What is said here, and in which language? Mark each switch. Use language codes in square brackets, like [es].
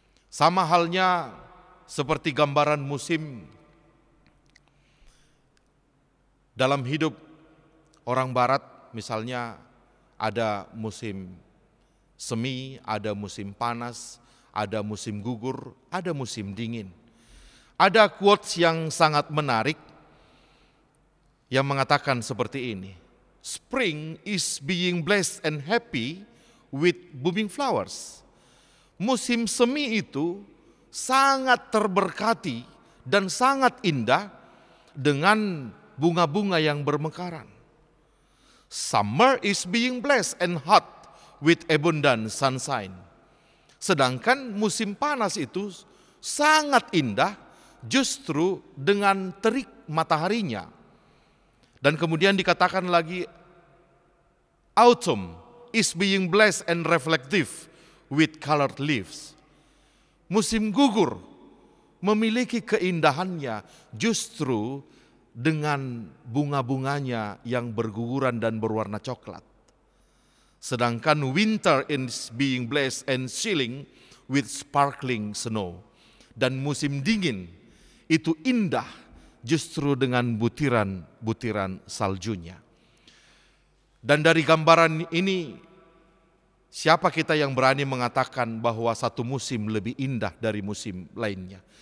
[id] Sama halnya seperti gambaran musim dalam hidup orang barat, misalnya ada musim semi, ada musim panas, ada musim gugur, ada musim dingin. Ada quotes yang sangat menarik yang mengatakan seperti ini. [en] Spring is being blessed and happy with blooming flowers. [id] Musim semi itu sangat terberkati dan sangat indah dengan bunga-bunga yang bermekaran. [en] Summer is being blessed and hot with abundant sunshine. [id] Sedangkan musim panas itu sangat indah justru dengan terik mataharinya. Dan kemudian dikatakan lagi, [en] autumn is being blessed and reflective with colored leaves. [id] Musim gugur memiliki keindahannya justru dengan bunga-bunganya yang berguguran dan berwarna coklat. Sedangkan [en] winter is being blessed and chilling with sparkling snow. [id] Dan musim dingin itu indah justru dengan butiran-butiran saljunya. Dan dari gambaran ini, siapa kita yang berani mengatakan bahwa satu musim lebih indah dari musim lainnya?